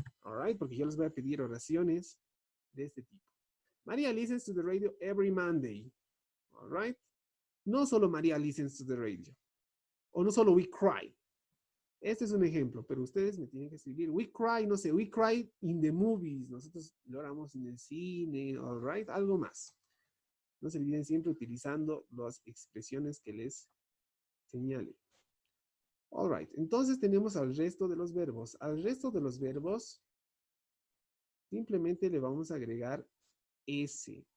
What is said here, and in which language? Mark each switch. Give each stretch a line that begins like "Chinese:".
English: All right,
Spanish: porque yo les voy a pedir oraciones de este tipo.
English: María listens to the radio every Monday. All right.
Spanish: No solo
English: María listens to the radio.
Spanish: O no solo
English: we cry.
Spanish: Este es un ejemplo, pero ustedes me tienen que escribir.
English: We cry,
Spanish: no sé,
English: we cry in the movies.
Spanish: Nosotros lloramos en el cine,
English: all right,
Spanish: algo más. No se olviden siempre utilizando las expresiones que les señale.
English: All right,
Spanish: entonces tenemos al resto de los verbos. Al resto de los verbos, simplemente le vamos a agregar S.